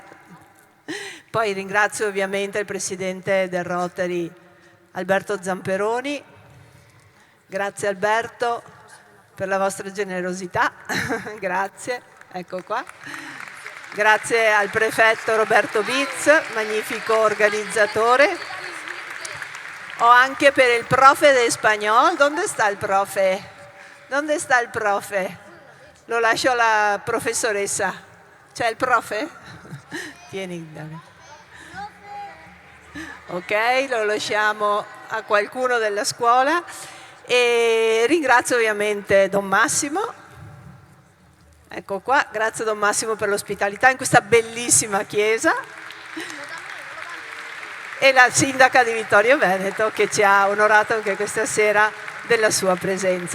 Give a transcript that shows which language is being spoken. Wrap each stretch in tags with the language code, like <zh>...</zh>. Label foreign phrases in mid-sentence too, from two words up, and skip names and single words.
<it>Poi ringrazio ovviamente il presidente del Rotary, Alberto Zamperoni. Grazie Alberto per la vostra generosità, grazie, ecco qua. Grazie al prefetto Roberto Viz, magnifico organizzatore. O anche per il</it> <es>profe de español. ¿Dónde está el profe? ¿Dónde está el profe?</es> <it>Lo lascio alla professoressa. C'è il profe? Tieni, Dani. Ok, lo lasciamo a qualcuno della scuola e ringrazio ovviamente Don Massimo, ecco qua, grazie Don Massimo per l'ospitalità in questa bellissima chiesa e la sindaca di Vittorio Veneto che ci ha onorato anche questa sera della sua presenza.</it>